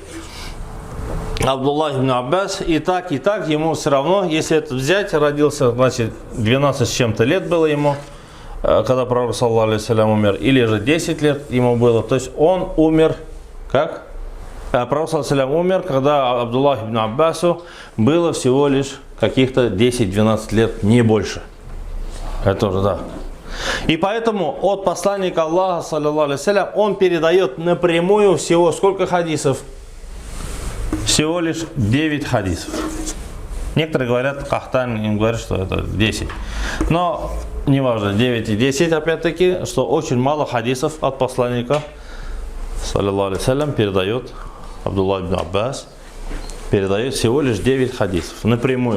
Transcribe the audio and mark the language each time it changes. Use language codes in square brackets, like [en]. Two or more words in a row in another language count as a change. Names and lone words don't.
[ru] Абдуллах ибн Аббас и так, ему все равно, если это взять, родился, значит, 12 с чем-то лет было ему, когда пророк, [ar] صلى الله عليه وسلم, [ru] умер, или же 10 лет ему было, то есть он умер, как? Пророк, [ar] صلى الله عليه وسلم, [ru] умер, когда Абдуллах ибн Аббасу было всего лишь каких-то 10-12 лет, не больше. Это уже, да. И поэтому от посланника Аллаха, [ar] صلى الله عليه وسلم, [ru] он передает напрямую всего сколько хадисов? Всего лишь 9 хадисов. Некоторые говорят, Кахтан им говорят, что это 10. Но неважно, 9 и 10, опять-таки, что очень мало хадисов от посланника, [ar] صلى الله عليه وسلم, [ru] передает Абдуллах ибн Аббас, передает всего лишь 9 хадисов напрямую.